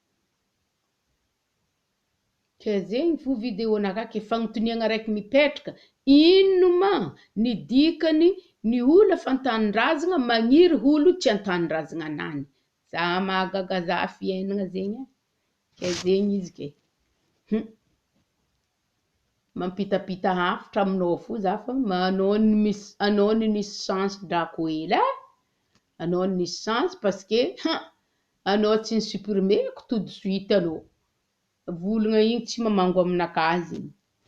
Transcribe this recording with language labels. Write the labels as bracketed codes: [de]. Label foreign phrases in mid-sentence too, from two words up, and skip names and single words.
[mg] ke zegny fo vidéo naka ke fagnotoniagna raiky mipetraka ino ma ny dikany ny olo efa an-tanindrazagna magniry olo tsy an-tanindrazagna anany za mahagaga za fiainagna zegny ke zegny izy ke mampitapita hafatra aminao fo za fa anao ny nisy chance drako hely anao nisy chance [fr] parce que [mg] anao tsy nisuprimeko [fr] tout de suite [mg] anao volagna igny tsy mamango aminakahy zegny